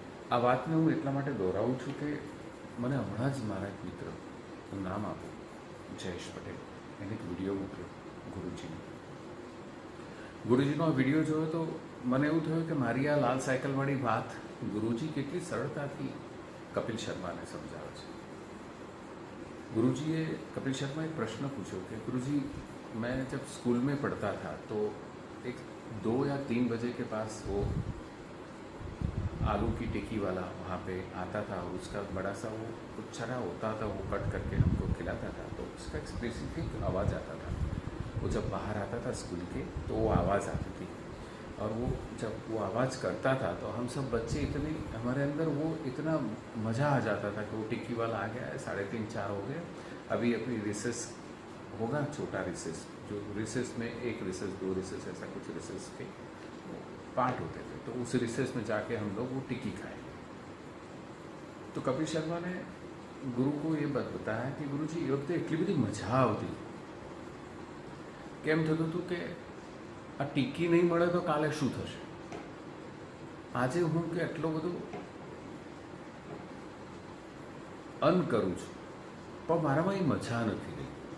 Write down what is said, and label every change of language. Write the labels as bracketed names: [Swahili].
[Gujarati] આ વાતને હું એટલા માટે દોહરાવું છું કે મને હમણાં જ મારા એક મિત્ર, હું નામ આપું, જયેશ પટેલ, એને એક વિડીયો મોકલ્યો ગુરુજીનો આ વિડીયો જોયો તો મને એવું થયું કે મારી આ લાલ સાયકલવાળી વાત ગુરુજી કેટલી સરળતાથી કપિલ શર્માને સમજાવે છે. [Hindi] गुरुजी कपिल शर्मा एक प्रश्न पूछो कि गुरुजी मैं जब स्कूल में पढ़ता था तो एक 2 या 3 बजे के पास वो आलू की टिक्की वाला वहाँ पे आता था और उसका बड़ा सा वो कुछ छरा होता था, वो कट करके हमको खिलाता था. तो उसका एक स्पेसिफिक आवाज़ आता था. वो जब बाहर आता था स्कूल के तो वो आवाज़ आती थी और वो जब वो आवाज़ करता था तो हम सब बच्चे इतने, हमारे अंदर वो इतना मज़ा आ जाता था कि वो टिक्की वाला आ गया है, 3:30-4 हो गए, अभी अपनी रिसेस होगा, छोटा रिसेस, जो रिसेस में 1 रिसेस 2 रिसेस ऐसा कुछ रिसेस के पार्ट होते थे, तो उस रिसेस में जाके हम लोग वो टिक्की खाए. तो कपिल शर्मा ने गुरु को ये बात बताया कि गुरुजी ये वक्त [Gujarati] એટલી બધી મજા આવતી, કેમ થતું હતું કે આ ટીકી નહીં મળે તો કાલે શું થશે. આજે હું કે આટલો બધો અર્ન કરું છું પણ મારામાં એ મજા નથી રહી.